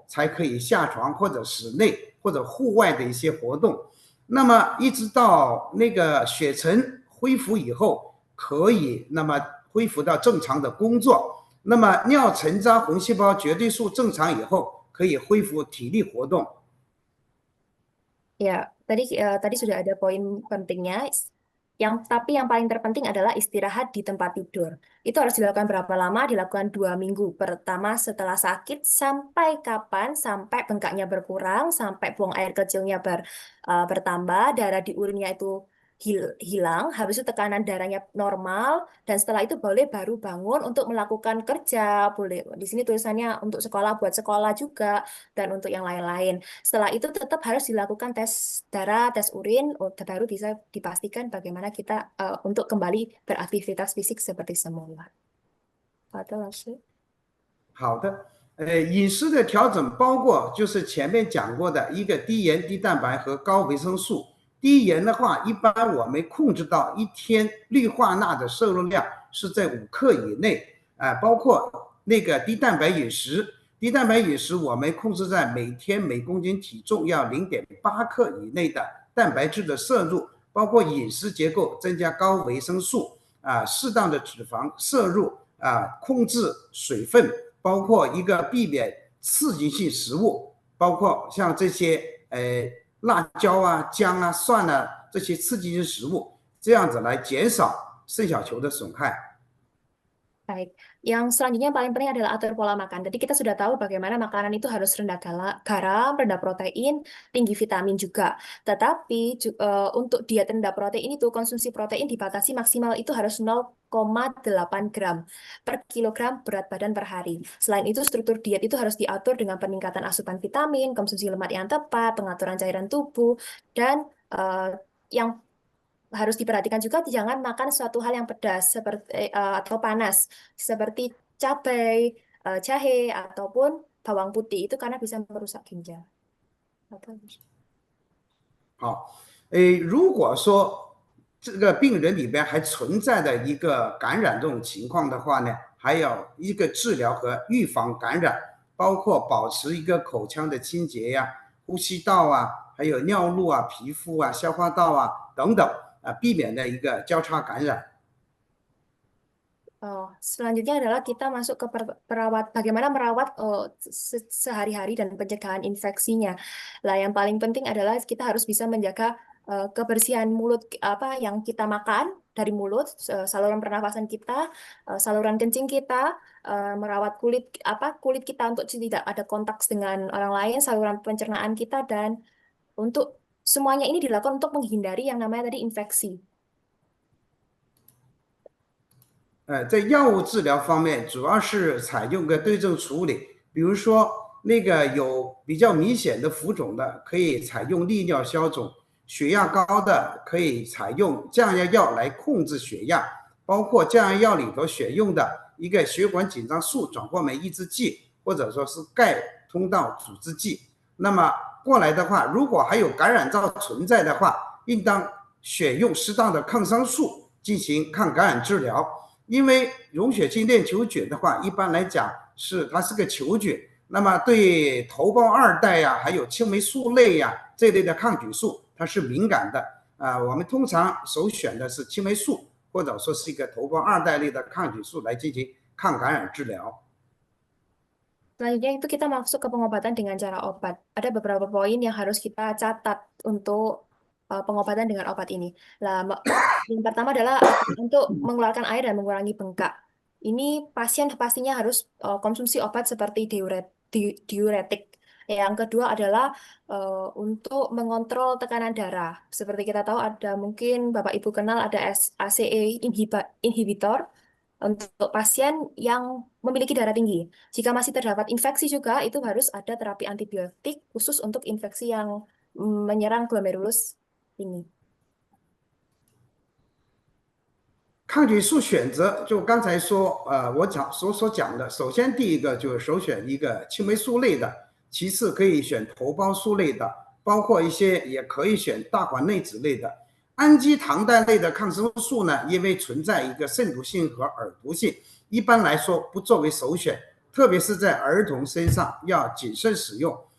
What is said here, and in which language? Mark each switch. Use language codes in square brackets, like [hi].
[zh] 才可以下床或者室内或者户外的一些活动，那么一直到那个血沉恢复以后，可以那么恢复到正常的工作。那么尿沉渣红细胞绝对数正常以后，可以恢复体力活动。 [id] Ya, tadi sudah ada poin pentingnya. Tapi yang paling terpenting adalah istirahat di tempat tidur. Itu harus dilakukan berapa lama? Dilakukan 2 minggu. Pertama setelah sakit sampai kapan? Sampai bengkaknya berkurang, sampai buang air kecilnya bertambah, darah di urinnya itu hilang, habis itu tekanan darahnya normal, dan setelah itu baru bangun untuk melakukan kerja. Boleh di sini tulisannya untuk sekolah, buat sekolah juga, dan untuk yang lain-lain. Setelah itu tetap harus dilakukan tes darah, tes urin, baru bisa dipastikan bagaimana kita untuk kembali beraktivitas fisik seperti semula. [zh] 好的，老师。好的，饮食的调整包括就是前面讲过的一个低盐、低蛋白和高维生素。低盐的话，一般我们控制到一天氯化钠的摄入量是在5克以内，包括那个低蛋白饮食。低蛋白饮食我们控制在每天每公斤体重要0.8克以内的蛋白质的摄入，包括饮食结构增加高维生素，适当的脂肪摄入，控制水分，包括一个避免刺激性食物，包括像这些辣椒啊、姜啊、蒜啊这些刺激性食物，这样子来减少肾小球的损害。 [id] Baik, yang selanjutnya yang paling penting adalah atur pola makan. Jadi kita sudah tahu bagaimana makanan itu harus rendah garam, rendah protein, tinggi vitamin juga. Tetapi untuk diet rendah protein itu konsumsi protein dibatasi maksimal itu harus 0,8 gram per kilogram berat badan per hari. Selain itu struktur diet itu harus diatur dengan peningkatan asupan vitamin, konsumsi lemak yang tepat, pengaturan cairan tubuh, dan yang harus diperhatikan juga jangan makan suatu hal yang pedas seperti atau panas seperti cabai, jahe ataupun bawang putih itu karena bisa merusak ginjal. [zh] 好，如果说这个病人里边还存在的一个感染这种情况的话呢，还有一个治疗和预防感染，包括保持一个口腔的清洁呀、呼吸道啊，还有尿路啊、皮肤啊、消化道啊等等。避免的一个交叉感染。 [id] Selanjutnya adalah kita masuk ke bagaimana merawat sehari-hari dan pencegahan infeksinya. Lah yang paling penting adalah kita harus bisa menjaga kebersihan mulut yang kita makan dari mulut, saluran pernafasan kita, saluran kencing kita, merawat kulit kita untuk tidak ada kontak dengan orang lain, saluran pencernaan kita, dan untuk semuanya ini dilakukan untuk menghindari yang namanya tadi infeksi. [zh] 在药物治疗方面，主要是采用个对症处理，比如说那个有比较明显的浮肿的，可以采用利尿消肿；血压高的，可以采用降压药来控制血压，包括降压药里头选用的一个血管紧张素转换酶抑制剂，或者说是钙通道阻滞剂。那么 过来的话，如果还有感染灶存在的话，应当选用适当的抗生素进行抗感染治疗。因为溶血性链球菌的话，一般来讲它是个球菌，那么对头孢2代呀，还有青霉素类呀这类的抗菌素，它是敏感的。我们通常首选的是青霉素，或者说是一个头孢2代类的抗菌素来进行抗感染治疗。 [id] Selanjutnya itu kita masuk ke pengobatan dengan cara obat. Ada beberapa poin yang harus kita catat untuk pengobatan dengan obat ini. Yang pertama adalah untuk mengeluarkan air dan mengurangi bengkak. Ini pasien pastinya harus konsumsi obat seperti diuretik. Yang kedua adalah untuk mengontrol tekanan darah. Seperti kita tahu ada mungkin Bapak Ibu kenal ada ACE inhibitor. Untuk pasien yang memiliki darah tinggi. Jika masih terdapat infeksi juga, itu harus ada terapi antibiotik khusus untuk infeksi yang menyerang glomerulus ini. [zh] 抗菌素选择就刚才说，我所讲的，首先第一个就是首选一个青霉素类的，其次可以选头孢素类的，包括一些也可以选大环内酯类的。氨基糖苷类的抗生素呢，因为存在一个肾毒性和耳毒性，一般来说不作为首选，特别是在儿童身上要谨慎使用。